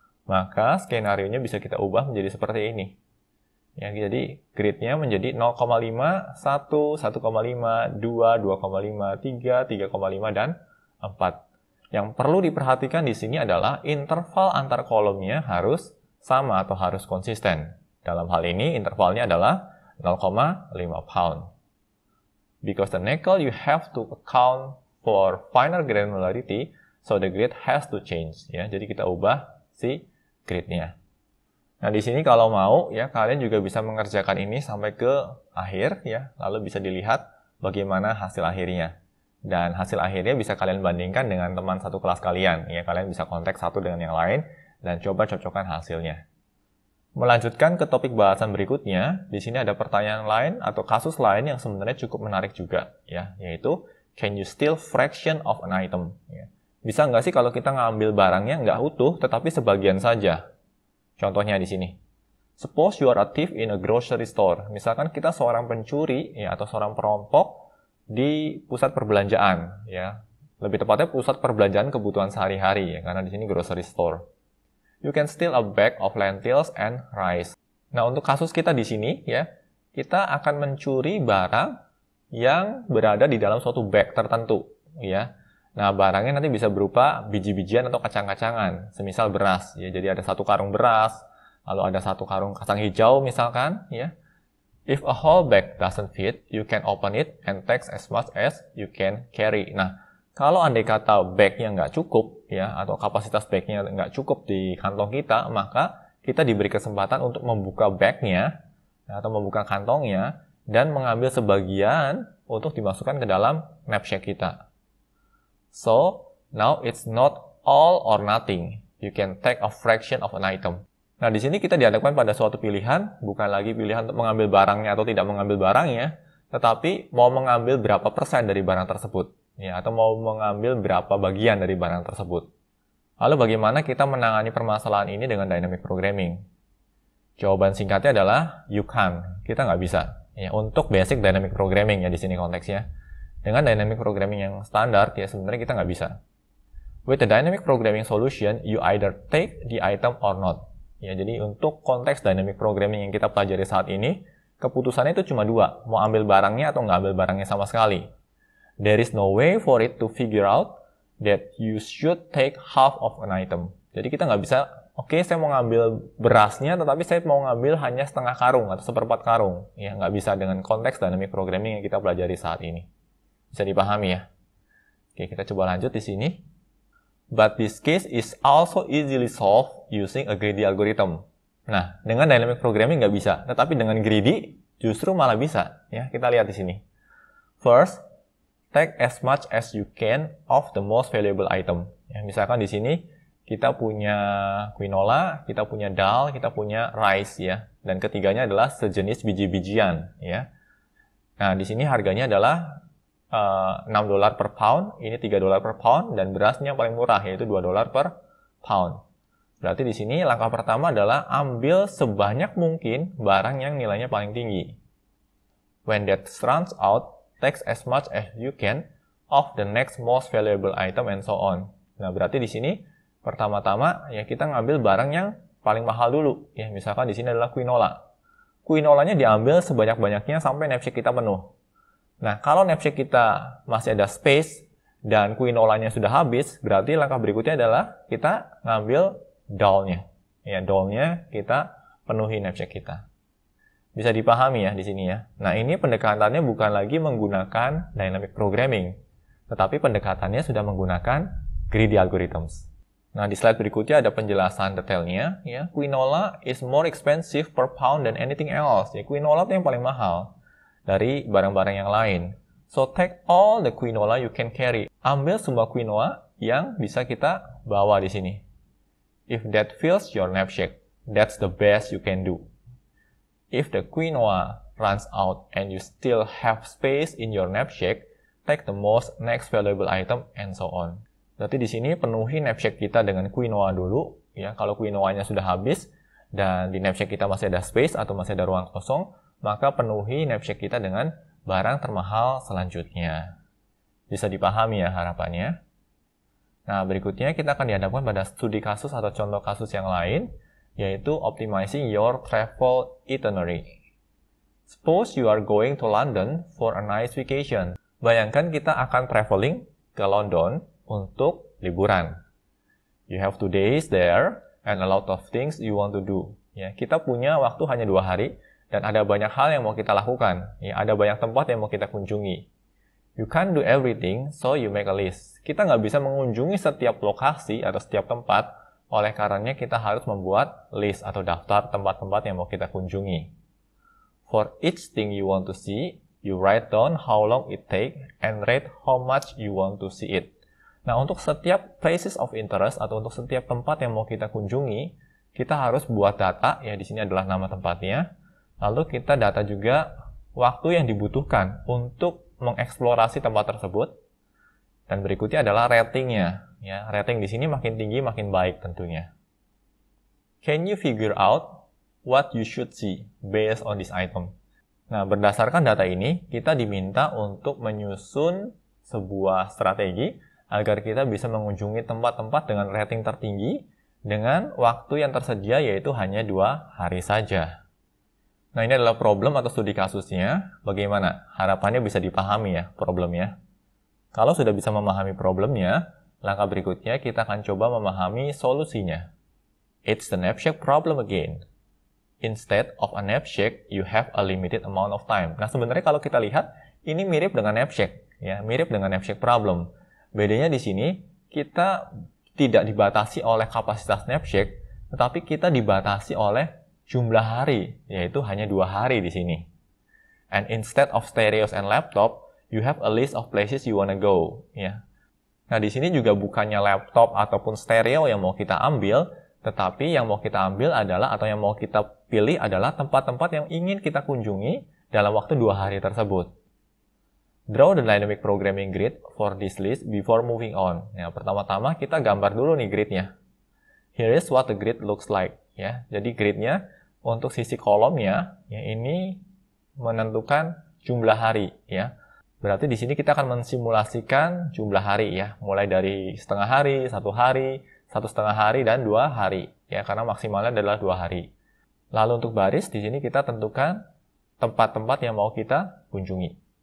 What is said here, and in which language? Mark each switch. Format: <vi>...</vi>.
<id>Maka skenario-nya bisa kita ubah menjadi seperti ini. Ya, jadi grid-nya menjadi 0,5, 1, 1,5, 2, 2,5, 3, 3,5, dan 4. Yang perlu diperhatikan di sini adalah interval antar kolomnya harus sama atau harus konsisten. Dalam hal ini intervalnya adalah 0,5 pound.</id> <en>Because the nickel you have to account for finer granularity, so the grid has to change.</en> <id>Ya, jadi kita ubah si grid-nya. Nah, di sini kalau mau, ya, kalian juga bisa mengerjakan ini sampai ke akhir, ya, lalu bisa dilihat bagaimana hasil akhirnya. Dan hasil akhirnya bisa kalian bandingkan dengan teman satu kelas kalian, ya, kalian bisa kontak satu dengan yang lain, dan coba cocokkan hasilnya. Melanjutkan ke topik bahasan berikutnya, di sini ada pertanyaan lain atau kasus lain yang sebenarnya cukup menarik juga, ya, yaitu,</id> <en>can you steal fraction of an item?</en> <id>Ya. Bisa nggak sih kalau kita ngambil barangnya nggak utuh, tetapi sebagian saja? Contohnya di sini.</id> <en>Suppose you are a thief in a grocery store.</en> <id>Misalkan kita seorang pencuri, ya, atau seorang perampok di pusat perbelanjaan, ya. Lebih tepatnya pusat perbelanjaan kebutuhan sehari-hari, ya, karena di sini grocery store.</id> <en>You can steal a bag of lentils and rice.</en> <id>Nah, untuk kasus kita di sini, ya, kita akan mencuri barang yang berada di dalam suatu bag tertentu, ya. Nah, barangnya nanti bisa berupa biji-bijian atau kacang-kacangan, semisal beras, ya. Jadi ada 1 karung beras, lalu ada 1 karung kacang hijau misalkan, ya.</id> <en>If a whole bag doesn't fit, you can open it and take as much as you can carry.</en> <id>Nah, kalau andai kata bagnya nggak cukup, ya, atau kapasitas bagnya nggak cukup di kantong kita, maka kita diberi kesempatan untuk membuka bagnya, ya, atau membuka kantongnya, dan mengambil sebagian untuk dimasukkan ke dalam knapsack kita.</id> <en>So, now it's not all or nothing. You can take a fraction of an item.</en> <id>Nah, di sini kita dihadapkan pada suatu pilihan, bukan lagi pilihan untuk mengambil barangnya atau tidak mengambil barangnya, tetapi mau mengambil berapa persen dari barang tersebut, ya, atau mau mengambil berapa bagian dari barang tersebut. Lalu bagaimana kita menangani permasalahan ini dengan dynamic programming? Jawaban singkatnya adalah</id> <en>you can't.</en> <id>Kita nggak bisa. Ya, untuk basic dynamic programming, ya, di sini konteksnya. Dengan dynamic programming yang standar, ya, sebenarnya kita nggak bisa.</id> <en>With the dynamic programming solution, you either take the item or not.</en> <id>Ya, jadi untuk konteks dynamic programming yang kita pelajari saat ini, keputusannya itu cuma 2, mau ambil barangnya atau nggak ambil barangnya sama sekali.</id> <en>There is no way for it to figure out that you should take half of an item.</en> <id>Jadi kita nggak bisa, oke, saya mau ngambil berasnya, tetapi saya mau ngambil hanya setengah karung atau 1/4 karung. Ya, nggak bisa dengan konteks dynamic programming yang kita pelajari saat ini. Bisa dipahami, ya? Oke, kita coba lanjut di sini.</id> <en>But this case is also easily solved using a greedy algorithm.</en> <id>Nah, dengan dynamic programming nggak bisa, tetapi dengan greedy justru malah bisa. Ya, kita lihat di sini.</id> <en>First, take as much as you can of the most valuable item.</en> <id>Ya, misalkan di sini kita punya quinola, kita punya dal, kita punya rice, ya. Dan ketiganya adalah sejenis biji-bijian, ya. Nah, di sini harganya adalah $6 per pound, ini $3 per pound, dan berasnya yang paling murah, yaitu $2 per pound. Berarti di sini langkah pertama adalah ambil sebanyak mungkin barang yang nilainya paling tinggi.</id> <en>When that runs out, take as much as you can of the next most valuable item and so on.</en> <id>Nah, berarti di sini pertama-tama ya kita ngambil barang yang paling mahal dulu. Ya, misalkan di sini adalah quinola. Quinolanya diambil sebanyak-banyaknya sampai knapsack kita penuh. Nah, kalau knapsack kita masih ada space dan quinolanya sudah habis, berarti langkah berikutnya adalah kita ngambil dalnya. Ya, dalnya kita penuhi knapsack kita. Bisa dipahami ya di sini ya. Nah, ini pendekatannya bukan lagi menggunakan dynamic programming, tetapi pendekatannya sudah menggunakan greedy algorithms. Nah, di slide berikutnya ada penjelasan detailnya.</id> <en>Ya, quinola is more expensive per pound than anything else.</en> <id>Ya, quinola itu yang paling mahal dari barang-barang yang lain.</id> <en>So, take all the quinola you can carry.</en> <id>Ambil semua quinoa yang bisa kita bawa di sini.</id> <en>If that fills your knapsack. That's the best you can do. If the quinoa runs out and you still have space in your knapsack, take the most next valuable item and so on.</en> <id>Berarti di sini penuhi knapsack kita dengan quinoa dulu, ya. Kalau quinoanya sudah habis dan di knapsack kita masih ada space atau masih ada ruang kosong, maka penuhi knapsack kita dengan barang termahal selanjutnya. Bisa dipahami ya harapannya. Nah, berikutnya kita akan dihadapkan pada studi kasus atau contoh kasus yang lain, yaitu optimizing your travel itinerary.</id> <en>Suppose you are going to London for a nice vacation.</en> <id>Bayangkan kita akan traveling ke London untuk liburan.</id> <en>You have 2 days there and a lot of things you want to do.</en> <id>Ya, kita punya waktu hanya 2 hari dan ada banyak hal yang mau kita lakukan. Ya, ada banyak tempat yang mau kita kunjungi.</id> <en>You can't do everything, so you make a list.</en> <id>Kita nggak bisa mengunjungi setiap lokasi atau setiap tempat, oleh karenanya kita harus membuat list atau daftar tempat-tempat yang mau kita kunjungi.</id> <en>For each thing you want to see, you write down how long it take and rate how much you want to see it.</en> <id>Nah, untuk setiap</id> <en>places of interest</en> <id>atau untuk setiap tempat yang mau kita kunjungi, kita harus buat data, ya di sini adalah nama tempatnya. Lalu kita data juga waktu yang dibutuhkan untuk mengeksplorasi tempat tersebut. Dan berikutnya adalah ratingnya. Ya, rating di sini makin tinggi makin baik tentunya.</id> <en>Can you figure out what you should see based on this item?</en> <id>Nah, berdasarkan data ini, kita diminta untuk menyusun sebuah strategi agar kita bisa mengunjungi tempat-tempat dengan rating tertinggi dengan waktu yang tersedia yaitu hanya 2 hari saja. Nah, ini adalah problem atau studi kasusnya. Bagaimana? Harapannya bisa dipahami ya problemnya. Kalau sudah bisa memahami problemnya, langkah berikutnya kita akan coba memahami solusinya.</id> <en>It's the knapsack problem again. Instead of a knapsack, you have a limited amount of time.</en> <id>Nah, sebenarnya kalau kita lihat, ini mirip dengan knapsack. Ya, mirip dengan knapsack problem. Bedanya di sini, kita tidak dibatasi oleh kapasitas knapsack, tetapi kita dibatasi oleh jumlah hari, yaitu hanya 2 hari di sini.</id> <en>And instead of stereos and laptop, you have a list of places you wanna go.</en> <id>Ya. Nah, di sini juga bukannya laptop ataupun stereo yang mau kita ambil, tetapi yang mau kita ambil adalah, atau yang mau kita pilih adalah tempat-tempat yang ingin kita kunjungi dalam waktu 2 hari tersebut.</id> <en>Draw the dynamic programming grid for this list before moving on.</en> <id>Ya, pertama-tama kita gambar dulu nih gridnya.</id> <en>Here is what the grid looks like.</en> <id>Ya, jadi gridnya untuk sisi kolomnya, ya ini menentukan jumlah hari. Ya, berarti di sini kita akan mensimulasikan jumlah hari ya, mulai dari setengah hari, 1 hari, 1,5 hari, dan 2 hari. Ya, karena maksimalnya adalah 2 hari. Lalu untuk baris, di sini kita tentukan tempat-tempat yang mau kita kunjungi.</id>